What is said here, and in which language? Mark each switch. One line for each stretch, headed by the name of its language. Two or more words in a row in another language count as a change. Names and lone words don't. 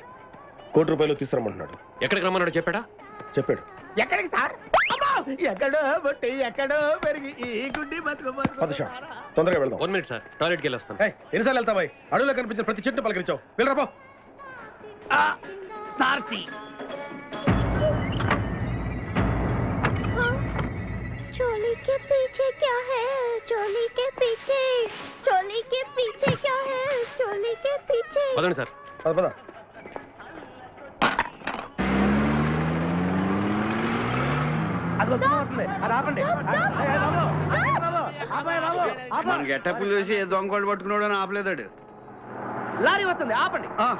Telugu: ₹1,00,00,000 తీసుకురమ్మంటున్నాడు. ఎక్కడికి రమ్మన్నాడు చెప్పాడా? చెప్పాడు. ఎక్కడికి సార్? అమ్మా! ఎక్కడో బొట్టి ఎక్కడో పెరిగి ఈ గుడ్డి బతుకు పద షా, తొందరగా వెళ్దాం. 1 మినిట్ సార్, టాయిలెట్కి వెళ్ళి వస్తాను. ఎన్నిసార్లు వెళ్తావాయి? అడవిలో కనిపించిన ప్రతి చెట్టు పలకరించావు. వెళ్ళరా పో. సార్తి
Hindi: चोली के पीछे क्या है? चोली के पीछे, चोली के पीछे क्या है? चोली के पीछे.
Telugu: పదండి సార్. పద పద. మన గెట్టప్పులు చూసి ఏ దొంగోళ్ళు పట్టుకున్నాడు అని ఆపలేదాడు. లారీ వస్తుంది, ఆపండి.